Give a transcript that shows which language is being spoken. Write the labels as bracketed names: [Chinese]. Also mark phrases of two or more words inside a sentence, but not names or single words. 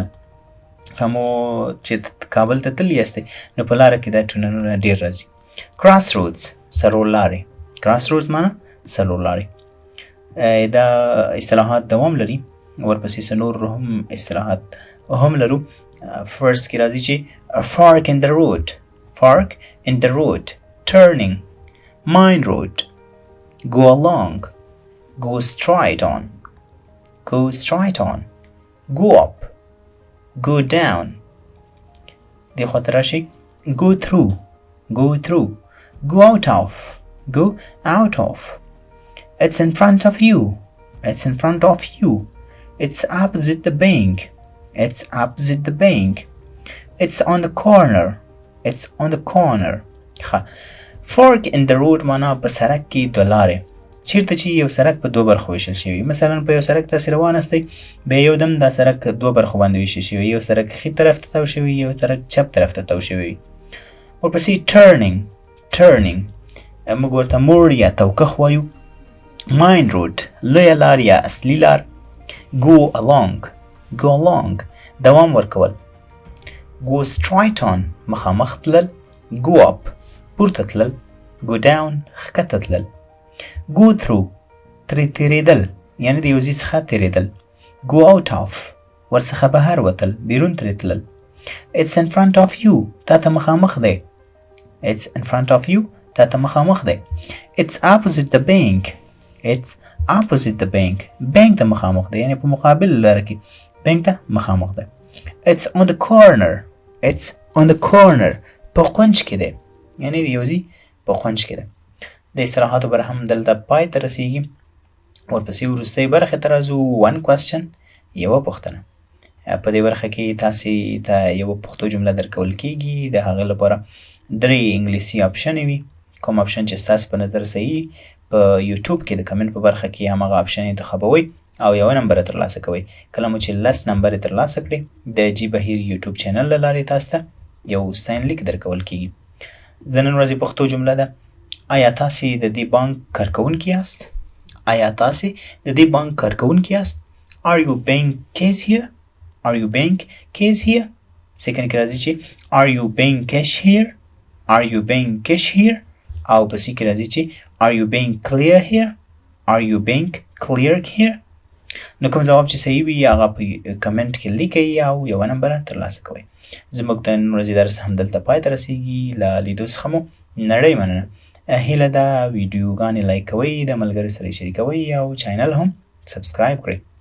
[Pashto] که مو چې کابل ته تللی یاستئ نو په لاره کې دا ټونلونه ډېر راځي. [English] cross roads [Pashto] څلور لارې. [English] cross roads [Pashto] معنی څلور لارې. دا اصطلاحات دوام لري ورپسې څه نور هم اصطلاحات هم لرو. فرست کې راځي چې [English] fork in the road turning main road go along go straight on go up go down [Pashto] دې خواته راشئ [English] go through go out of it's in front of you it's opposite the bank it's on the corner fork in the road [Pashto] معنا په سړک کې دوه لارې. چیرته چې یو سړک په دوه برخو ویشل شوي مثلا په یو سړک تاسې روان استئ بیا یو دم دا سړک دوه برخو باندې ویشل شوی یو سړک ښي طرف ته تاو شوی یو سړک چپ طرف ته تاو شوی. ورپسې turning موږ ورته موړ یا توکخ وایو. [English] main road [Pashto] لویه لار یا اصلي لار. [English] go along [Pashto] دوام ورکول. [English] go straight on [Pashto] مخامخ تلل. [English] go up [Pashto] پورته تلل. [English] go down [Pashto] ښکته تلل. [English] go through [Pashto] تېرېدل یعنې د یو ځای څخه تېرېدل. [English] go out of [Pashto] ورڅخه بهر وتل بیرون ترې تلل. [English] it's in front of you [Pashto] تا ته مخامخ دی. [English] it's opposite the bank [Pashto] بانک ته مخامخ دی یعنې په مقابل لاره کې بانک ته مخامخ دی. [English] it's on the corner [Pashto] په قونج کې دی یعنې د یو ځای په قونج کې دی. د استراحاتو بر هم دلته پای ته رسیږي. ورپسې وروستۍ برخې ته راځو. [English] one question [Pashto] یوه پوښتنه. په دې برخه کې تاسې ته یوه پښتو جمله درکول کیږي. د هغه لپاره درې انګلیسي آپشنې وي. کوم آپشن چې ستاسو په نظر صحیح په یوټیوب کې د کمنټ په برخه کې همغه آپشن انتخابوئ او یوه نمبر ترلاسه کوئ. کله مو چې 10 نمبر ترلاسه کړئ د جی بهیر یوټیوب چینل له لارې تاسو ته یو ساین لیک درکول کیږي. د نن ورځې پښتو جمله ده. آیا تاسې د دې بانک کارکوونکي یاست؟ [English] Are you paying cash here? [Pashto] سیکنډ کې راځي چې [English] are you paying cash here [Pashto] او په سی کې راځي چې [English] are you being clear here [Pashto] نو کوم ځواب چې صحیح وي هغه په کمنټ کې لیکئ او یوه نمبر ترلاسه کوئ. زموږ د نن ورځې درس همدلته پای ته رسیږي. له لیدو څخه مو نړۍ مننه. هیله ده ویډیوګانې لایک کوئ د ملګرو سره یې شریکوئ او چینل هم سبسکرایب کړئ.